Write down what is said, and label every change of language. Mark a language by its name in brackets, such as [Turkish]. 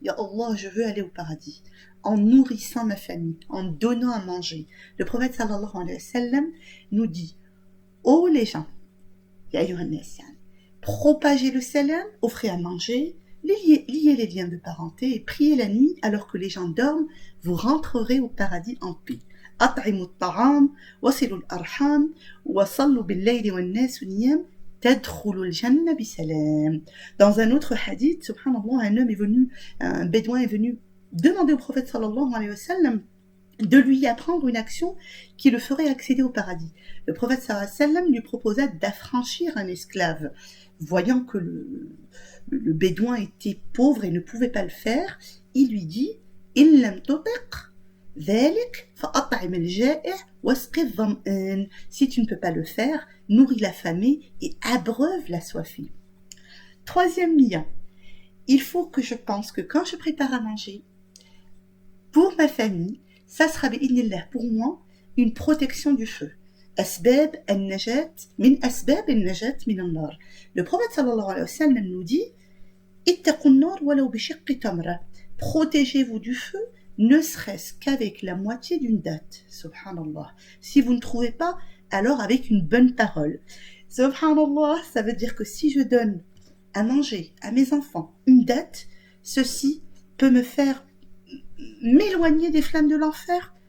[French] Ya Allah, je veux aller au paradis. En nourrissant ma famille, en donnant à manger. Le prophète sallallahu alayhi wa sallam nous dit, ô les gens, propagez le salam, offrez à manger, liez les liens de parenté et priez la nuit alors que les gens dorment, vous rentrerez au paradis en paix. [Arabic] أطعموا الطعام وصلوا الأرحام وصلوا بالليل والناس نيام تدخلوا الجنة بسلام. [French] Dans un autre hadith, subhanallah, un bédouin est venu demander au prophète sallallahu alayhi wa sallam de lui apprendre une action qui le ferait accéder au paradis. Le prophète sallallahu alayhi wa sallam lui proposa d'affranchir un esclave. Voyant que le bédouin était pauvre et ne pouvait pas le faire, il lui dit « [Arabic] In lam tutiq ذلك فأطعم الجائع واسق الظمآن. [French] Si tu ne peux pas le faire, nourris l'affamé et abreuve la soifée. Troisième niya, il faut que je pense que quand je prépare à manger, pour ma famille, ça sera bi'idhnillah pour moi une protection du feu. [Arabic] أسباب النجاة من أسباب النجاة من النار. [French] Le prophète sallallahu alayhi wa sallam nous dit [Arabic] اتقوا النار ولو بشق تمرة. [French] Protégez-vous du feu, ne serait-ce qu'avec la moitié d'une date. Subhanallah. Si vous ne trouvez pas, alors avec une bonne parole. Subhanallah, ça veut dire que si je donne à manger à mes enfants une date, ceci peut me faire m'éloigner des flammes de l'enfer.